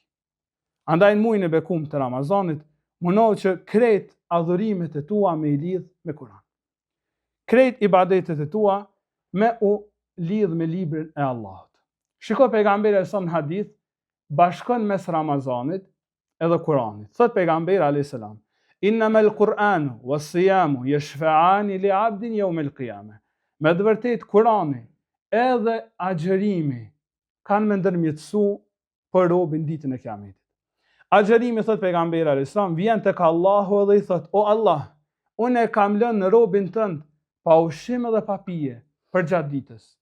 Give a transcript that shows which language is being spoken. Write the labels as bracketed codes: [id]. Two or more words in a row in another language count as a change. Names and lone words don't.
[sq] Andaj në muajin e bekum të Ramazanit, mundohu që krejt adhurimet e tua me i lidh me Kuran. Krejt ibadetet e tua me u lidh me librin e Allahut. Shiko pejgamberi sa në hadith, bashkon mes Ramazanit edhe Kuranit. Thot pejgamberi [ar] عليه السلام إنما القرآن والصيام يشفعان لعبد يوم القيامة. [sq] Me të vërtet Kurani edhe agjërimi kanë me ndërmjetësu për robin ditën e Kiametit. Agjërimi, thot pejgamberi [ar] عليه السلام, [sq] vjen tek Allahu edhe i thot, o Allah, unë e kam lënë në robin tënd pa ushqim edhe pa pije për gjatë ditës.